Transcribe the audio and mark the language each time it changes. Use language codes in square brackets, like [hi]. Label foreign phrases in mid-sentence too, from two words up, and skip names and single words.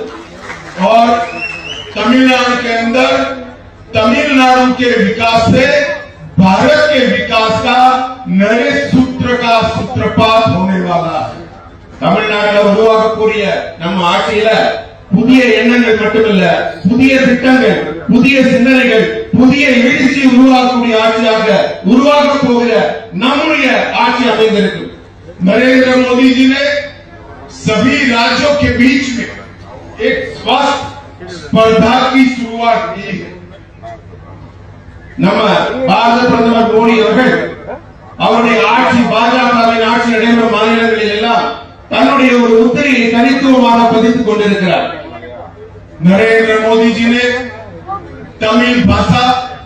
[hi] और तमिलनाडु के अंदर तमिलनाडु के विकास से भारत के विकास का नए सूत्र का सूत्रपात होने वाला है। [ta] தமிழ்நாட்டில் உருவாக்கக்கூடிய நம்ம ஆட்சியில புதிய எண்ணங்கள் மட்டுமல்ல, புதிய திட்டங்கள், புதிய சிந்தனைகள், புதிய எழுச்சி உருவாக்கக்கூடிய ஆட்சியாக உருவாக்க போகிற நம்முடைய ஆட்சி அமைந்திருக்கும்। [hi] नरेंद्र मोदी जी ने सभी राज्यों के बीच में एक स्वस्थ स्पर्धा की शुरुआत की है। [ta] நம்ம பாரத பிரதமர் மோடி அவர்கள் அவருடைய ஆட்சி, பாஜகவின் ஆட்சி நடைபெறும் மாநிலங்களில் எல்லாம் தன்னுடைய ஒரு முத்திரையை தனித்துவமாக பதித்துக் கொண்டிருக்கிறார்। [hi] नरेंद्र मोदी जी ने तमिल भाषा